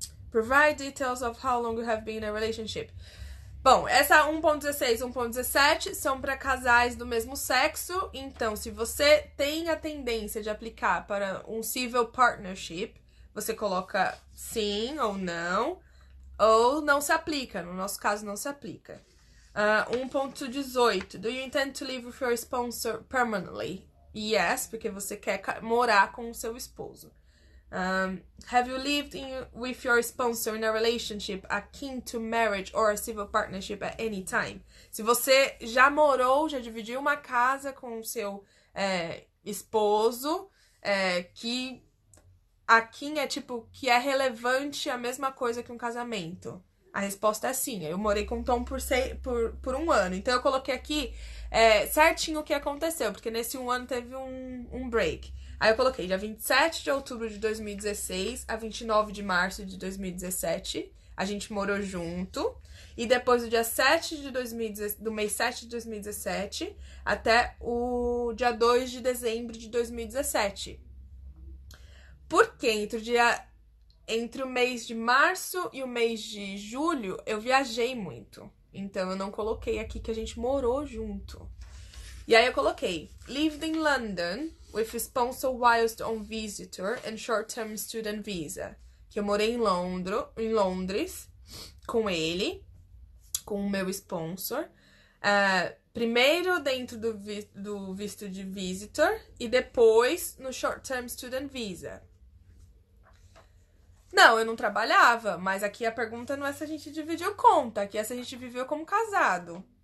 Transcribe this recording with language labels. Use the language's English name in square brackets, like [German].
[English] Provide details of how long you have been in a relationship. [Portuguese] Bom, essa 1.16 e 1.17 são para casais do mesmo sexo. Então, se você tem a tendência de aplicar para um civil partnership, você coloca sim ou não se aplica. No nosso caso, não se aplica. 1.18. [English] Do you intend to live with your sponsor permanently? [Portuguese] Yes, porque você quer morar com o seu esposo. [English] Have you lived with your sponsor in a relationship akin to marriage or a civil partnership at any time? [Portuguese] Se você já dividiu uma casa com o seu esposo, que akin é tipo, que é relevante a mesma coisa que um casamento. A resposta é sim. Eu morei com o Tom por um ano. Então eu coloquei aqui certinho o que aconteceu, porque nesse um ano teve um break. Aí eu coloquei dia 27 de outubro de 2016 a 29 de março de 2017. A gente morou junto. E depois do dia 7 do mês 7 de 2017 até o dia 2 de dezembro de 2017. Porque entre o mês de março e o mês de julho, eu viajei muito. Então, eu não coloquei aqui que a gente morou junto. E aí, eu coloquei [English] lived in London with sponsor whilst on visitor and short-term student visa. [Portuguese] Que eu morei em Londres com ele, com o meu sponsor. Primeiro dentro do visto de visitor e depois no short-term student visa. Não, eu não trabalhava, mas aqui a pergunta não é se a gente dividiu conta, aqui é se a gente viveu como casado.